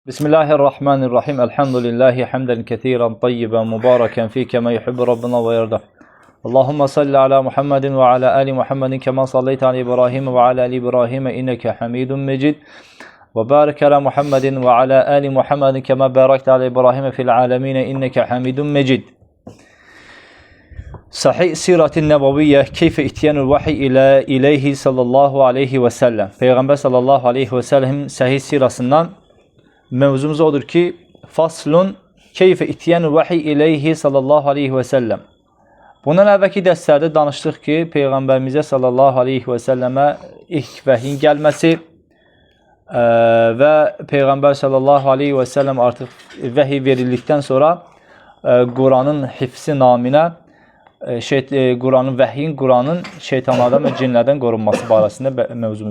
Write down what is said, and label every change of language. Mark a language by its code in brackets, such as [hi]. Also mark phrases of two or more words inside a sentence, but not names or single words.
[ar] بسم الله الرحمن الرحيم. الحمد لله حمدا كثيرا طيبا مباركا فيه كما يحب ربنا ويرضى. اللهم صل على محمد وعلى آل محمد كما صليت على إبراهيم وعلى آل إبراهيم إنك حميد مجيد. وبارك على محمد وعلى آل محمد كما باركت على إبراهيم في العالمين إنك حميد مجيد. Sahih Sirat-ı Nebaviyye كيف إتيان الوحي إليه صلى الله عليه وسلم. [tr] Peygamber [ar] صلى الله عليه وسلم [tr] sahih sirasından mevzumuz odur ki [ar] فصل كيف إتيان الوحي إليه صلى الله عليه وسلم. [az] Bundan əvvəlki dərslərdə danışdıq ki, Peyğəmbərimizə [ar] صلى الله عليه وسلم [az] ilk vəhyin gəlməsi və Peyğəmbər [ar] صلى الله عليه وسلم [az] artıq vəhiy verildikdən sonra Quranın hifzi naminə Quranın şeytanlardan və cinlərdən qorunması barəsində mövzumuz.